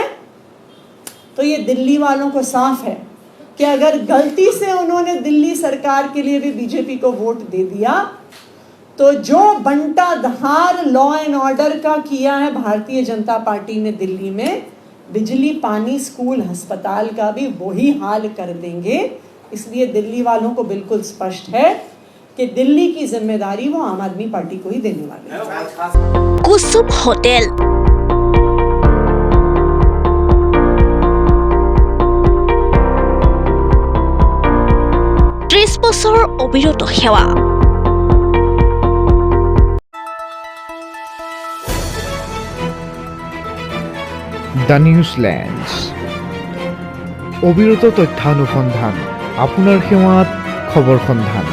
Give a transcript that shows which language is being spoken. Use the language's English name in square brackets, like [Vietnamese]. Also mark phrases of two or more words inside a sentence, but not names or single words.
[Hindi] तो ये दिल्ली वालों को साफ है कि अगर गलती से उन्होंने दिल्ली सरकार के लिए भी बीजेपी को वोट दे दिया तो जो बंटाधार [English] law and order [Hindi] का किया है भारतीय जनता पार्टी ने दिल्ली में, बिजली, पानी, स्कूल, अस्पताल का भी वही हाल कर देंगे। इसलिए दिल्ली वालों को बिल्कुल स्पष्ट है कि दिल्ली की जिम्मेदारी वो आम आदमी पार्टी को ही देने वाले हैं। [Assamese] कुसुम होटल, ত্ৰিশ বছৰ অবিৰত সেৱা। দ্য নিউজলেণ্ডছ, অবিৰত তথ্যানুসন্ধান, আপোনাৰ সেৱাত খবৰ সন্ধান।